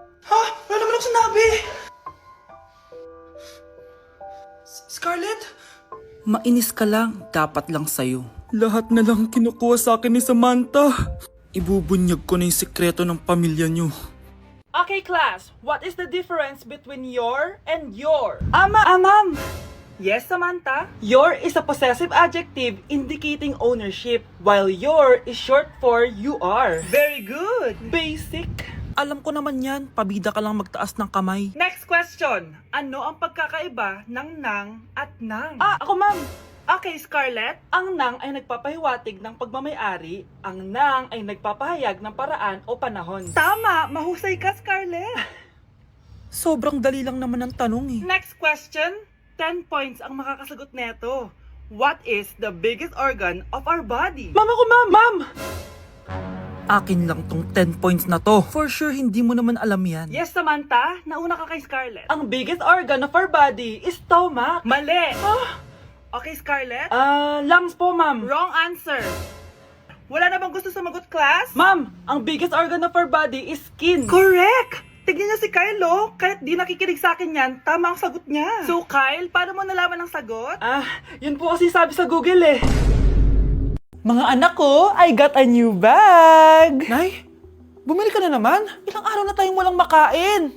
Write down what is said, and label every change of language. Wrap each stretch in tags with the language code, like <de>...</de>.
<tl>Ha? Wala naman ako sinabi! Scarlett? Mainis ka lang, dapat lang sa'yo. Lahat na lang kinukuha sa akin ni Samantha. Ibubunyag ko na yung sekreto ng pamilya niyo.</tl> <en>Okay, class. What is the difference between your and your? Ma'am. Yes, Samantha? Your is a possessive adjective indicating ownership, while your is short for you are. Very good. Basic.</en> <tl>Alam ko naman yan, pabida ka lang magtaas ng kamay.</tl> <en>Next question.</en> <tl>Ano ang pagkakaiba ng nang at nang? Ako, ma'am. Okay, Scarlett. Ang nang ay nagpapahiwatig ng pagmamayari. Ang nang ay nagpapahayag ng paraan o panahon. Tama! Mahusay ka, Scarlett! Sobrang dali lang naman ang tanong eh.</tl> <en>Next question.</en> <tl>10 points ang makakasagot neto.</tl> <en>What is the biggest organ of our body?</en> <tl>Ma'am ako, ma'am! Ma'am! Akin lang tong 10 points na to.</tl> <en>For sure,</en> <tl>hindi mo naman alam yan. Yes, Samantha. Nauna ka kay Scarlett.</tl> <en>Ang biggest organ of our body is stomach. Mali! Okay, Scarlett? Lungs po, ma'am. Wrong answer.</en> <tl>Wala na bang gusto sumagot, class?</tl> <en>Ma'am, ang biggest organ of our body is skin.</en> <tl>Correct! Tignan niyo si Kyle, oh. Kahit di nakikinig sa akin yan, tama ang sagot niya. So, Kyle, paano mo nalaman ang sagot? Yun po kasi sabi sa Google eh. Mga anak ko,</tl> <en>I got a new bag!</en> <tl>Nay, bumili ka na naman? Ilang araw na tayong walang makain.</tl>